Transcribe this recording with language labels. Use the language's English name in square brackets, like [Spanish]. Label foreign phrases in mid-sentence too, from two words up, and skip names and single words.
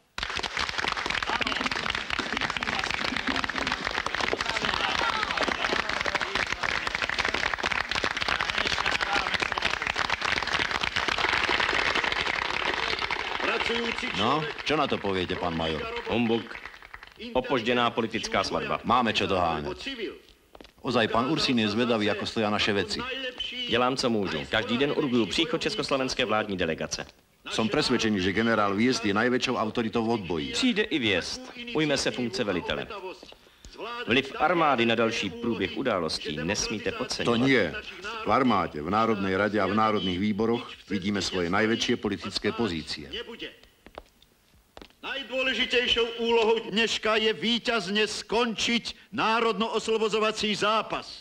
[Slovak] No, čo na to poviete, pán major? Humbug. Opoždená politická svadba. Máme čo doháňať. Ozaj, pán Ursín je zvedavý, ako stoja naše veci. [Czech] Dělám, co můžu. Každý den urguju příchod československé vládní delegace. [Slovak] Som presvedčený, že generál Viest je najväčšou autoritou v odboji. [Czech] Přijde i Viest. Ujme se funkce velitele. Vliv armády na další průběh událostí nesmíte podceňovat. [Slovak] To nie. V armáde, v Národnej rade a v národných výboroch vidíme svoje najväčšie politické pozície. Najdôležitejšou úlohou dneška je víťazne skončiť národno-oslobozovací zápas.